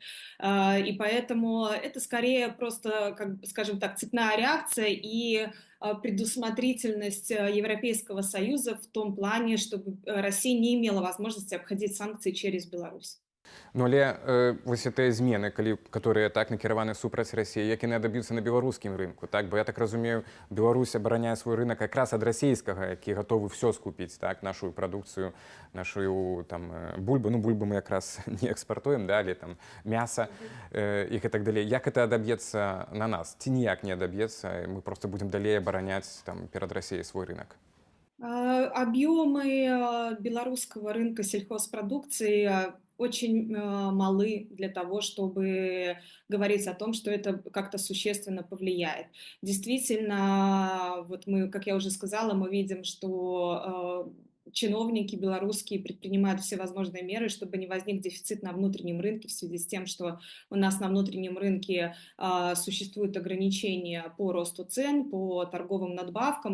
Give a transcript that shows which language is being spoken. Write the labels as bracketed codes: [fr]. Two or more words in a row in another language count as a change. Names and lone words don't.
[ru] И поэтому это скорее просто, скажем так, цепная реакция и предусмотрительность Европейского Союза в том плане, чтобы Россия не имела возможности обходить санкции через Беларусь. [be] Ну, але вось гэтыя змены, которые так накіраваны супраць Расіі, як яны даб'юцца на беларускім рынку, так? Бо я так разумею, Беларусь абараняе свой рынок якраз ад расійскага, які гатовы ўсё скупіць, так, нашу прадукцыю, нашу там бульбу, ну бульбу мы якраз не экспартуем, да, але там мяса і так далей. Як это адаб'ецца на нас? Ці ніяк не адаб'ецца, мы просто будем далей абараняць там перад Расіяй свой рынок? [ru] Объемы белорусского рынка сельхозпродукции очень малы для того, чтобы говорить о том, что это как-то существенно повлияет. Действительно, вот мы, как я уже сказала, мы видим, что чиновники белорусские предпринимают всевозможные меры, чтобы не возник дефицит на внутреннем рынке в связи с тем, что у нас на внутреннем рынке существуют ограничения по росту цен, по торговым надбавкам.